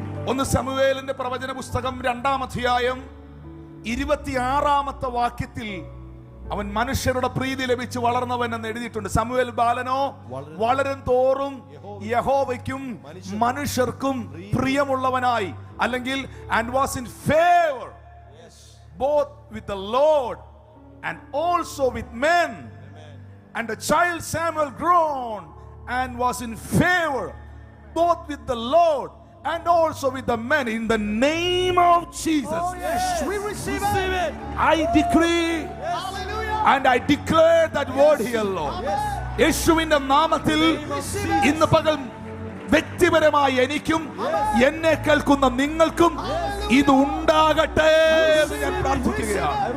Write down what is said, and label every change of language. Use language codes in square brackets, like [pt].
[ml] ഒന്ന് ശമൂവേലിന്റെ പ്രവചന പുസ്തകം 2-ാം അധ്യായം 26-ാമത്തെ വാക്യത്തിൽ അവൻ മനുഷ്യരുടെ പ്രീതി ലഭിച്ച് വളർന്നവൻ എന്ന് എഴുതിയിട്ടുണ്ട്. ശമൂവേൽ ബാലനോ വളരും തോറും യഹോവയ്ക്കും മനുഷ്യർക്കും പ്രിയമുള്ളവനായി, അല്ലെങ്കിൽ [en] and was in favor both with the Lord and also with men. And the child Samuel grown and was in favor both with the Lord and also with the men. In the name of Jesus, We receive it. I decree and I declare that word here, Lord. [ml] യേശുവിന്റെ നാമത്തിൽ ഇന്ന് പകൽ വ്യക്തിപരമായി എനിക്കും എന്നെ കേൾക്കുന്ന നിങ്ങൾക്കും ഇത് ഉണ്ടാകട്ടെ എന്ന് ഞാൻ പ്രാർത്ഥിക്കുകയാണ്.